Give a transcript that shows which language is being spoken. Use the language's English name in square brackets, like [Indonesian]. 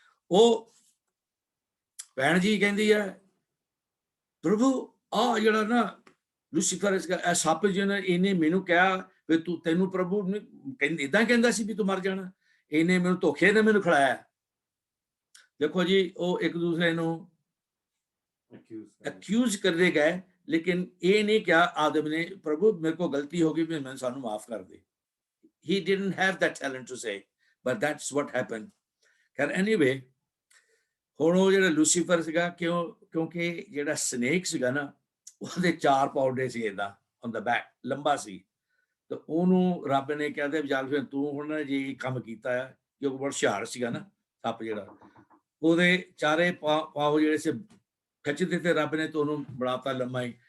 [Punjabi] ਉਹ ਭੈਣ ਜੀ ਕਹਿੰਦੀ ਹੈ ਪ੍ਰਭੂ ਆ ਜਿਹੜਾ ਨਾ ਲੂਸੀਫਰ ਸੱਪ ਜਿਹਨੇ ਇਹਨੇ ਮੈਨੂੰ ਕਿਹਾ ਵੀ ਤੂੰ, ਤੈਨੂੰ ਪ੍ਰਭੂ ਨੇ ਕਹਿੰਦੇ ਇਦਾਂ ਕਹਿੰਦਾ ਸੀ ਵੀ ਤੂੰ ਮਰ ਜਾਣਾ, ਇਹਨੇ ਮੈਨੂੰ ਧੋਖੇ ਨਾਲ ਮੈਨੂੰ ਖਿਲਾਇਆ. ਦੇਖੋ ਜੀ, ਉਹ ਇੱਕ ਦੂਸਰੇ ਨੂੰ ਅਕਿਊਜ਼ ਕਰਦੇ ਗਏ, ਲੇਕਿਨ ਇਹ ਨਹੀਂ ਕਿਹਾ ਆਦਮ ਨੇ ਪ੍ਰਭੂ ਮੇਰੇ ਕੋਲ ਗਲਤੀ ਹੋ ਗਈ ਵੀ ਮੈਨੂੰ ਸਾਨੂੰ ਮਾਫ ਕਰ ਦੇ. [English] he didn't have that talent to say, but that's what happened. [Punjabi] ਖੈਰ ਐਨੀਵੇ, ਹੁਣ ਉਹ ਜਿਹੜਾ ਲੂਸੀਫਰ ਸੀਗਾ, ਕਿਉਂਕਿ ਜਿਹੜਾ ਸਨੇਕ ਸੀਗਾ ਨਾ, ਉਹਦੇ 4 ਪੌਡੇ ਸੀ ਏਦਾਂ [English] on the back, [Punjabi] ਲੰਬਾ ਸੀ. ਤੇ ਉਹਨੂੰ ਰੱਬ ਨੇ ਕਿਹਾ ਤੇ ਜਲ ਫਿਰ ਤੂੰ ਹੁਣ ਜੇ ਕੰਮ ਕੀਤਾ ਹੈ, ਕਿਉਂਕਿ ਬਹੁਤ ਹੁਸ਼ਿਆਰ ਸੀਗਾ ਨਾ ਸੱਪ ਜਿਹੜਾ, ਉਹਦੇ ਚਾਰੇ ਪਾਉ ਜਿਹੜੇ ਸੀ ਖਿੱਚ ਦਿੱਤੇ ਰੱਬ ਨੇ, ਤੇ ਉਹਨੂੰ ਬਣਾਤਾ ਲੰਮਾ ਹੀ.